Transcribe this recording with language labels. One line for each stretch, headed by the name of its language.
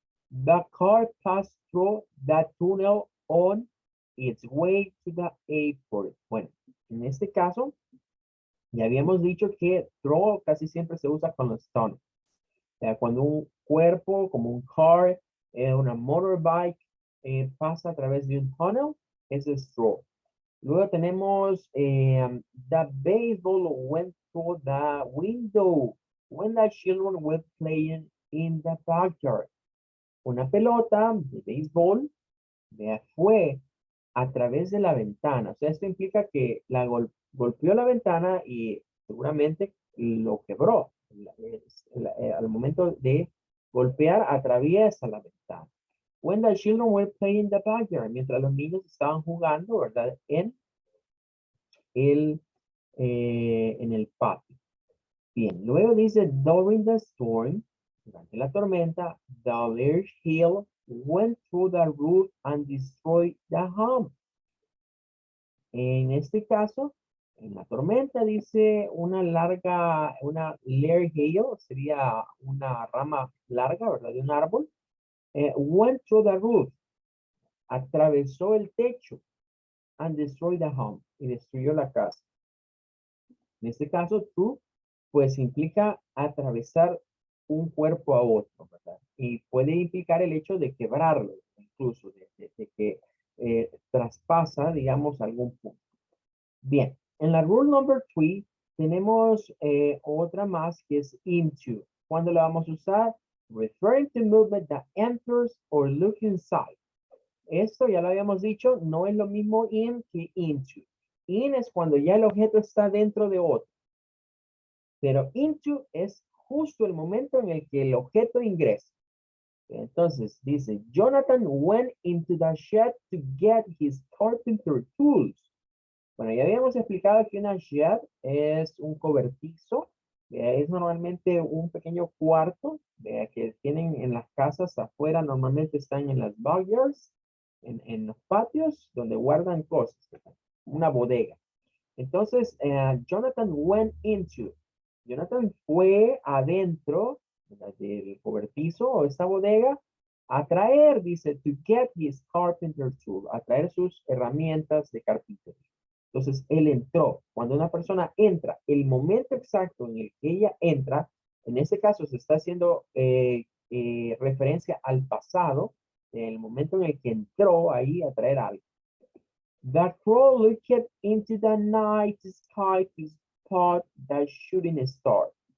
English: The car passed through that tunnel on its way to the airport.
Spanish: Bueno, en este caso, ya habíamos dicho que throw casi siempre se usa con los tunnels. O sea, cuando un cuerpo, como un car, una motorbike, pasa a través de un tunnel, eso es throw. Luego tenemos
English: the baseball went through the window when the children were playing in the backyard.
Spanish: una pelota de béisbol, vea, fue a través de la ventana. O sea, esto implica que golpeó la ventana y seguramente lo quebró. Al momento de golpear, atraviesa la ventana.
English: When the children were playing in the backyard,
Spanish: mientras los niños estaban jugando, ¿verdad? El, en el patio. Bien, luego dice,
English: during the storm,
Spanish: durante la tormenta,
English: the large hail went through the roof and destroyed the home.
Spanish: En este caso, en la tormenta dice una large hail, sería una rama larga, ¿verdad? De un árbol.
English: Went through the roof,
Spanish: atravesó el techo,
English: and destroyed the home,
Spanish: y destruyó la casa. En este caso, through, pues implica atravesar un cuerpo a otro, ¿verdad? Y puede implicar el hecho de quebrarlo, incluso, de que traspasa, digamos, algún punto. Bien, en la rule number 3 tenemos otra más que es into. ¿Cuándo la vamos a usar?
English: Referring to movement that enters or look inside.
Spanish: Esto ya lo habíamos dicho, no es lo mismo in que into. In es cuando ya el objeto está dentro de otro. Pero into es justo el momento en el que el objeto ingresa. Entonces dice,
English: Jonathan went into the shed to get his carpenter tools.
Spanish: Bueno, ya habíamos explicado que una shed es un cobertizo. Es normalmente un pequeño cuarto que tienen en las casas afuera. Normalmente están en las backyards, en los patios, donde guardan cosas. Una bodega. Entonces,
English: Jonathan went into.
Spanish: Jonathan fue adentro del cobertizo o esta bodega a traer, dice,
English: to get his carpenter tool,
Spanish: a traer sus herramientas de carpintería. Entonces, él entró. Cuando una persona entra, el momento exacto en el que ella entra, en ese caso se está haciendo referencia al pasado, el momento en el que entró ahí a traer algo.
English: The crow looked into the night sky to spot the shooting star.